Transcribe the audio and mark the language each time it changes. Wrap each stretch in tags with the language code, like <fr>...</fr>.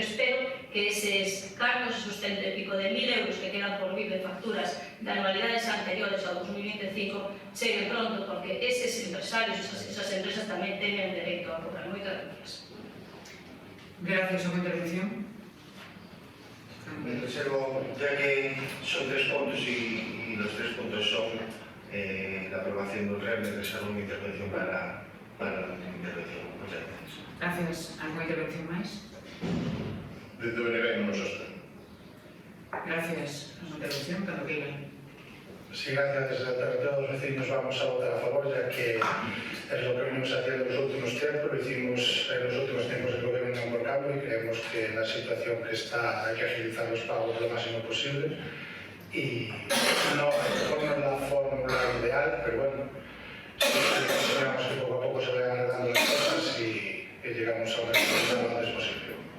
<gl>Pero espero que eses cargos, esos 100 e pico de 1000 euros que quedan por vir de facturas de anualidades anteriores ao 2025 cheguen pronto, porque eses empresarios, esas empresas tamén teñen dereito a cobrar. Moitas gracias. Gracias a súa intervención.</gl> <es>Me reservo, ya que son 3 puntos y los 3 puntos son la aprobación del REM, me reservo mi intervención para mi intervención. Muchas gracias. Gracias.</es> <gl>¿Alguna intervención máis? Desde o BNB non nos sostén.</gl> <es>Gracias.</es> <gl>A súa intervención, cando queiran.</gl> <es>Sí, gracias. Entre todos los vecinos vamos a votar a favor, ya que es lo que venimos haciendo en los últimos tiempos, lo hicimos en los últimos tiempos del gobierno de Unión por Cambio y creemos que la situación que está hay que agilizar los pagos lo máximo posible y no es la fórmula ideal, pero bueno, esperamos que poco a poco se vayan arreglando las cosas y que llegamos a una solución lo antes posible.</es>